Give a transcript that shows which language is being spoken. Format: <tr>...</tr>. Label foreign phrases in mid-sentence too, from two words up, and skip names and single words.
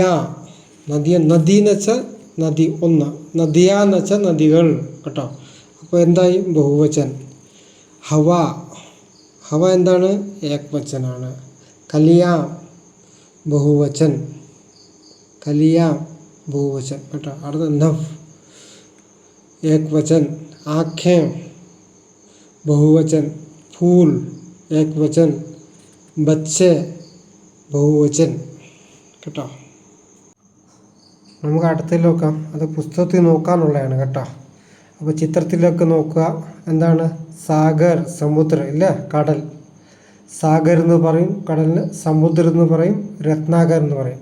<ml>നദി എന്ന് വെച്ചാൽ നദി ഒന്ന്, നദിയ എന്ന് വെച്ചാൽ നദികൾ കേട്ടോ. അപ്പോൾ എന്തായി, ബഹുവചൻ. ഹവ എന്താണ്, ഏകവചനാണ്.</ml> <hi>कलियाँ बहुवचन, कलियाँ बहुवचन बेटा. അടുത്ത नव एकवचन. आँखें बहुवचन. फूल एकवचन. बच्चे बहुवचन കേട്ടോ.</hi> <ml>നമുക്ക് അടുത്തതിൽ നോക്കാം. അത് പുസ്തകത്തിൽ നോക്കാനുള്ളതാണ് കേട്ടോ. അപ്പോൾ ചിത്രത്തിലൊക്കെ നോക്കുക. എന്താണ്, സാഗർ സമുദ്രം ഇല്ലേ, കടൽ. സാഗർ എന്ന് പറയും കടലിന്, സമുദ്രം എന്ന് പറയും, രത്നാകർ എന്ന് പറയും.</ml>